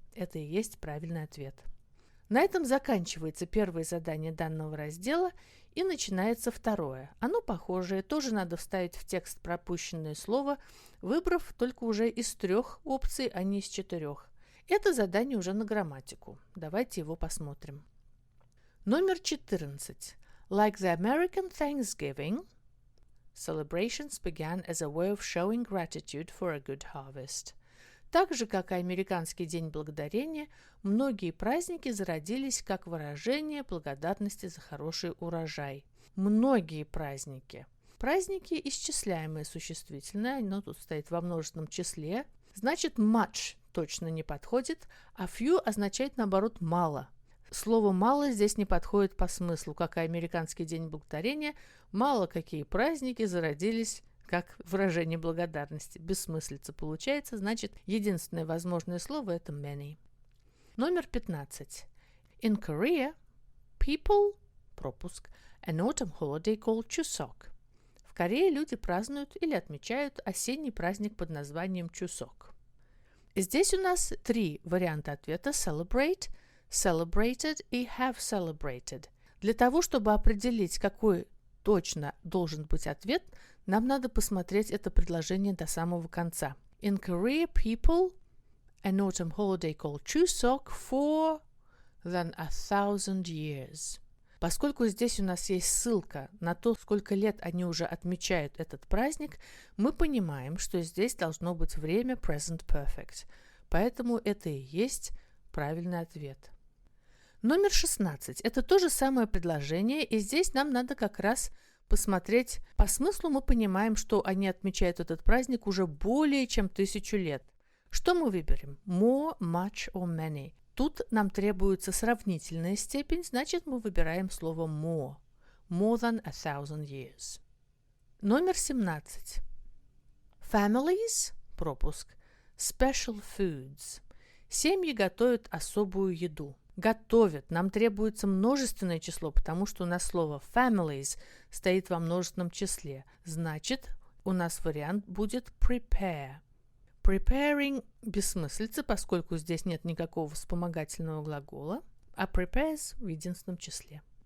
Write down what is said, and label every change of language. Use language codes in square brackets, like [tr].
[ru] Это и есть правильный ответ. На этом заканчивается первое задание данного раздела, И начинается второе. Оно похожее, тоже надо вставить в текст пропущенное слово, выбрав только уже из 3 опций, а не из 4. Это задание уже на грамматику. Давайте его посмотрим. Номер 14. [en] Like the American Thanksgiving, celebrations began as a way of showing gratitude for a good harvest. [ru] Так же, как и американский День Благодарения, многие праздники зародились как выражение благодарности за хороший урожай. Многие праздники. Праздники исчисляемые существительное, оно тут стоит во множественном числе. Значит, much точно не подходит, а few означает, наоборот, мало. Слово «мало» здесь не подходит по смыслу, как и американский День Благодарения. Мало какие праздники зародились как выражение благодарности. Бессмыслица получается, значит, единственное возможное слово – это many. Номер 15. [en] In Korea, people, пропуск, an autumn holiday called Chuseok. [ru] В Корее люди празднуют или отмечают осенний праздник под названием Chuseok. Здесь у нас 3 варианта ответа – celebrate, celebrated и have celebrated. Для того, чтобы определить, какой точно должен быть ответ, нам надо посмотреть это предложение до самого конца. [en] In Korea, people, an autumn holiday called Chuseok for than 1000 years. [ru] Поскольку здесь у нас есть ссылка на то, сколько лет они уже отмечают этот праздник, мы понимаем, что здесь должно быть время present perfect. Поэтому это и есть правильный ответ. Номер 16. Это то же самое предложение, и здесь нам надо как раз посмотреть. По смыслу мы понимаем, что они отмечают этот праздник уже более чем 1000 лет. Что мы выберем? [en] More, much or many. [ru] Тут нам требуется сравнительная степень, значит, мы выбираем слово more. [en] More than 1000 years. [ru] Номер 17. [en] Families, пропуск, special foods. [ru] Семьи готовят особую еду. Готовят. Нам требуется множественное число, потому что у нас слово families стоит во множественном числе. Значит, у нас вариант будет prepare. Preparing бессмыслица, поскольку здесь нет никакого вспомогательного глагола, а prepares в единственном числе.